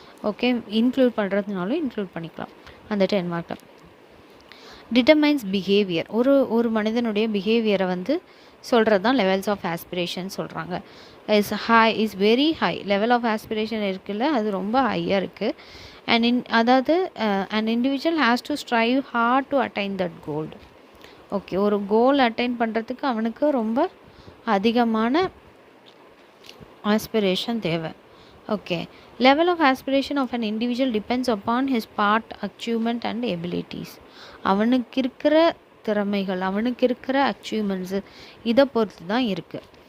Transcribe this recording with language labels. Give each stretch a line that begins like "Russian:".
Tamil: Okay, include பண்ணுறதுனாலும் include பண்ணிக்கலாம் அந்த 10 மார்க்கில்.
English: determines behaviour,
Tamil: ஒரு மனிதனுடைய பிஹேவியரை வந்து சொல்கிறது தான்
English: levels of aspiration
Tamil: சொல்கிறாங்க.
English: is very high level of aspiration
Tamil: இருக்குல்ல, அது ரொம்ப ஹையாக இருக்குது. அதாவது
English: an individual has to strive hard to attain that goal.
Tamil: Okay, ஒரு கோல் அட்டைன் பண்ணுறதுக்கு அவனுக்கு ரொம்ப அதிகமான ஆஸ்பிரேஷன் தேவை.
English: Okay, level of aspiration of an individual depends upon his past achievement and abilities.
Tamil: அவனுக்கு இருக்கிற திறமைகள், அவனுக்கு இருக்கிற அச்சீவ்மெண்ட்ஸு, இதை பொறுத்து தான் இருக்குது.